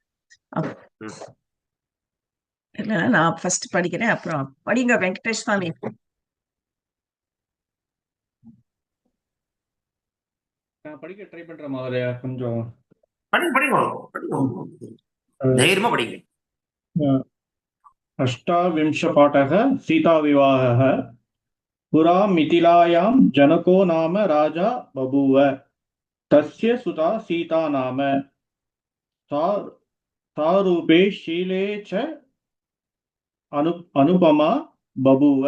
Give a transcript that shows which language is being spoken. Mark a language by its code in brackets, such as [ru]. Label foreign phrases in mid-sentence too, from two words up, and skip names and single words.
[ta] இல்ல நான் ஃபர்ஸ்ட் படிக்கிறேன், அப்புறம் படிங்க வெங்கடேஷ் சுவாமி. நான் படிக்க ட்ரை பண்றேன் முதல்ல, கொஞ்சம் படிங்க தைரியமா படிங்க. [sa] अष्टाविंशपाठः सीताविवाहः। पुरा मिथिलायां जनको नाम राजा बभूव। तस्य सुता सीता नाम। सारूपे शीले च अनुपमा बभूव।